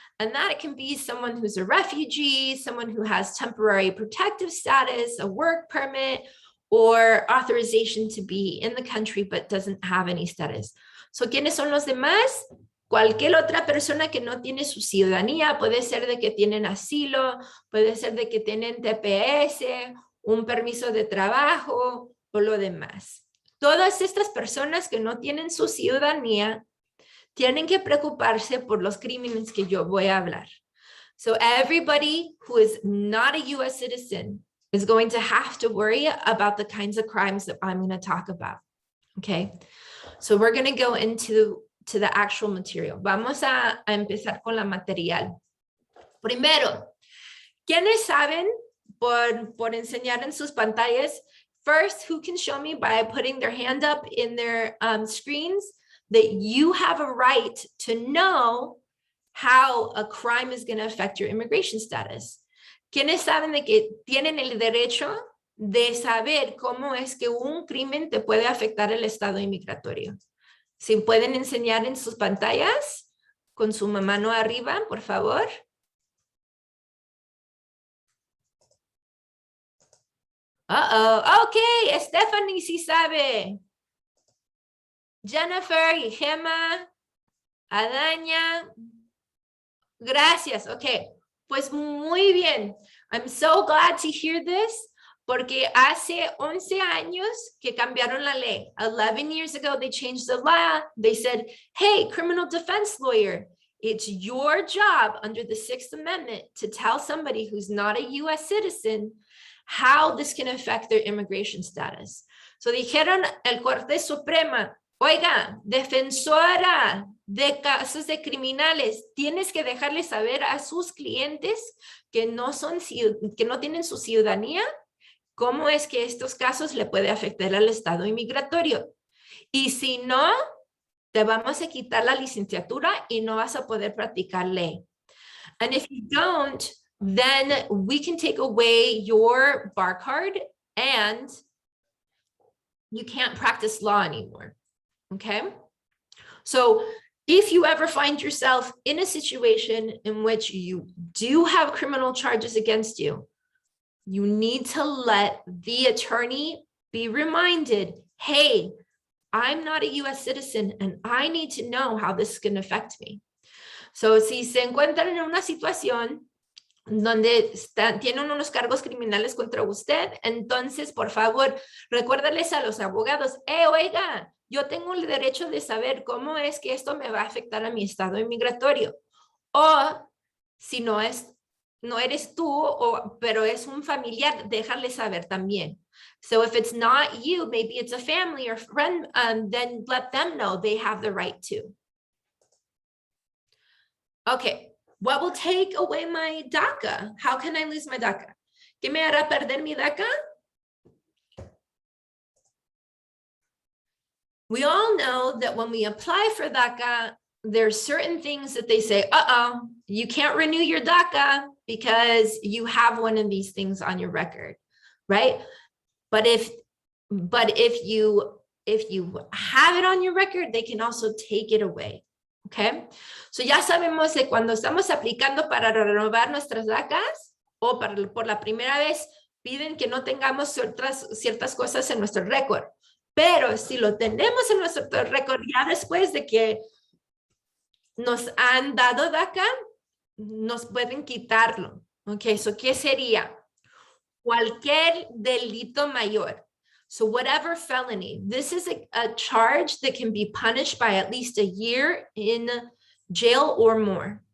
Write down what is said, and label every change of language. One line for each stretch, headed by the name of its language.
English: And that it can be someone who's a refugee, someone who has temporary protective status, a work permit, or authorization to be in the country but doesn't have any status.
Spanish: So, ¿quiénes son los demás? Cualquier otra persona que no tiene su ciudadanía, puede ser de que tienen asilo, puede ser de que tienen TPS, un permiso de trabajo o lo demás. Todas estas personas que no tienen su ciudadanía tienen que preocuparse por los crímenes que yo voy a hablar.
English: So everybody who is not a U.S. citizen is going to have to worry about the kinds of crimes that I'm going to talk about. Okay, so we're going to go into the actual material.
Spanish: Vamos a empezar con la material. Primero, ¿quiénes saben por enseñar en sus pantallas?
English: First, who can show me by putting their hand up in their screens that you have a right to know how a crime is going to affect your immigration status?
Spanish: ¿Quiénes saben de que tienen el derecho de saber cómo es que un crimen te puede afectar el estado inmigratorio? Si pueden enseñar en sus pantallas con su mano arriba, por favor. Okay, Stephanie sí sabe. Jennifer y Gemma, Adaña, gracias. Okay, pues muy bien.
English: I'm so glad to hear this,
Spanish: porque hace 11 años que cambiaron la ley.
English: 11 years ago, they changed the law. They said, hey, criminal defense lawyer, it's your job under the Sixth Amendment to tell somebody who's not a U.S. citizen how this can affect their immigration status.
Spanish: So dijeron el Corte Suprema, oiga, defensora de casos de criminales, tienes que dejarle saber a sus clientes que no tienen su ciudadanía, cómo es que estos casos le puede afectar al estado inmigratorio. Y si no, te vamos a quitar la licenciatura y no vas a poder practicar ley.
English: And if you don't, then we can take away your bar card and you can't practice law anymore. Okay, so if you ever find yourself in a situation in which you do have criminal charges against you, you need to let the attorney be reminded, hey, I'm not a U.S. citizen and I need to know how this can affect me.
Spanish: So si se encuentran en una situación donde tienen unos cargos criminales contra usted, entonces, por favor, recuérdales a los abogados, oiga, yo tengo el derecho de saber cómo es que esto me va a afectar a mi estado inmigratorio. O si no eres tú, pero es un familiar, déjale saber también.
English: So if it's not you, maybe it's a family or friend, then let them know they have the right to. Okay. What will take away my DACA? How can I lose my DACA?
Spanish: ¿Qué me hará perder mi DACA?
English: We all know that when we apply for DACA, there's certain things that they say, you can't renew your DACA because you have one of these things on your record, right? But if you if you have it on your record, they can also take it away.
Spanish: Okay, so ya sabemos que cuando estamos aplicando para renovar nuestras DACAs o por la primera vez piden que no tengamos ciertas cosas en nuestro récord, pero si lo tenemos en nuestro récord ya después de que nos han dado DACA, nos pueden quitarlo. Ok, so ¿qué sería? Cualquier delito mayor.
English: So whatever felony, this is a charge that can be punished by at least a year in jail or more.